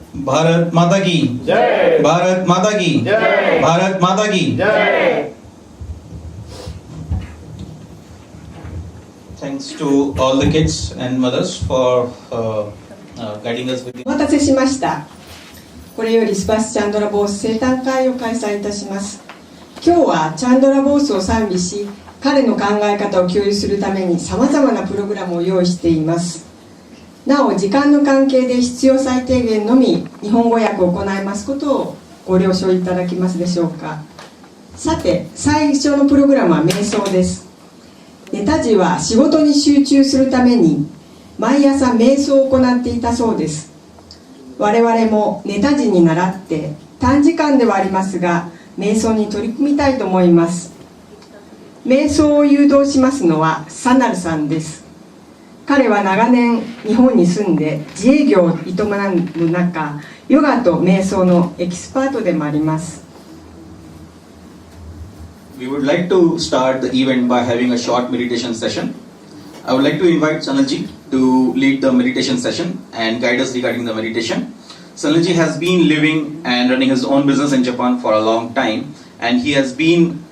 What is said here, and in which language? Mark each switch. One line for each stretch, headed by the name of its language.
Hindi: भारत माता की जय। भारत माता की जय। भारत माता की जय।
English: Thanks to all the kids and mothers for guiding us with the...
Japanese: お待たせしました。これよりスバスチャンドラボース生誕会を開催いたします。今日はチャンドラボースを賛美し、彼の考え方を共有するためにさまざまなプログラムを用意しています。なお時間の関係で必要最低限のみ日本語訳を行いますことをご了承いただけますでしょうか。さて最初のプログラムは瞑想です。ネタジは仕事に集中するために毎朝瞑想を行っていたそうです。我々もネタジに倣って短時間ではありますが瞑想に取り組みたいと思います。瞑想を誘導しますのはサナルさんです。彼は長年日本に住んで自営業を営む中、ヨガと瞑想のエキスパートでもあります。
English: We would like to start the event by having a short meditation session. I would like to invite Sanalji to lead the meditation session and guide us regarding the meditation. Sanalji has been living and running his own business in Japan for a long time, and he has been